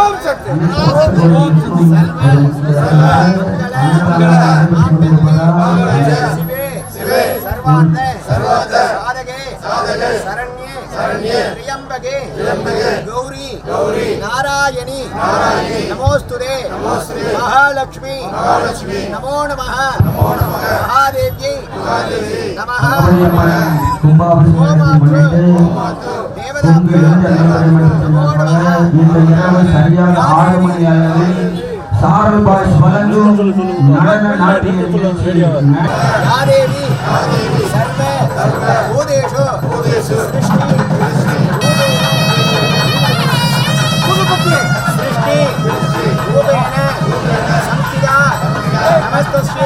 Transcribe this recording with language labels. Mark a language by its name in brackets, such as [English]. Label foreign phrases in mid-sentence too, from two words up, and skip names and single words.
[Sanskrit] गौरी नारायणी नमोस्तुते महालक्ष्मी नमो नमः महादेव्यै नमः [Tamil] சரியாக 6 மணி அளவில் சாரல் பாய்ஸ் வழங்கும் நடன நாட்டிய நிகழ்ச்சி [Sanskrit] यादेवी सर्व भूतेषु सृष्टि रूपेण संस्थिता नमस्तस्यै